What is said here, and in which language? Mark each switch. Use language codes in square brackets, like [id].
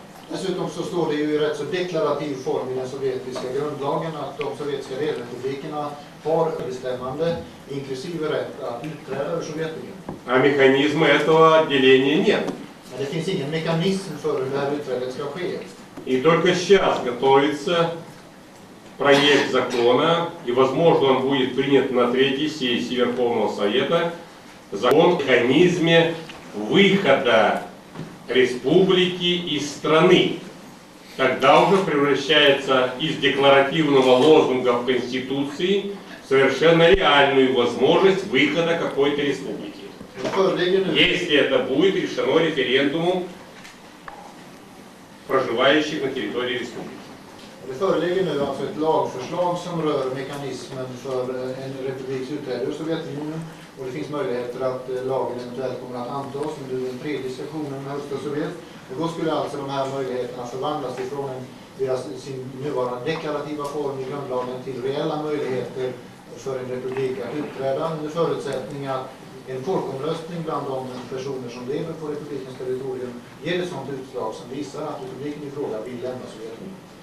[sv] Dessutom så står det ju i rätt så deklarativ form i den sovjetiska grundlagen att de sovjetiska delrepublikerna har bestämmande, inklusive rätt att utträda ur Sovjetunionen. [ru] А механизма этого отделения нет. [sv] Men det finns ingen mekanism för hur det här utträdet ska ske. [ru] И только сейчас готовится проект закона, и, возможно, он будет принят на третьей сессии Верховного Совета, закон о механизме выхода республики из страны. Тогда уже превращается из декларативного лозунга в Конституции в совершенно реальную возможность выхода какой-то республики. Если это будет решено референдумом проживающих на территории республики. [sv] Det föreligger nu alltså ett lagförslag som rör mekanismen för en republiks utträde ur Sovjetunionen. Och det finns möjligheter att lagen eventuellt kommer att antas under den tredje sessionen med Högsta Sovjet. Och då skulle alltså de här möjligheterna förvandlas ifrån sin nuvarande deklarativa form i grundlagen till reella möjligheter för en republik att utträda under förutsättning att en folkomröstning bland de personer som lever på republikens territorium ger ett sådant utslag som visar att republiken i fråga vill lämna Sovjetunionen.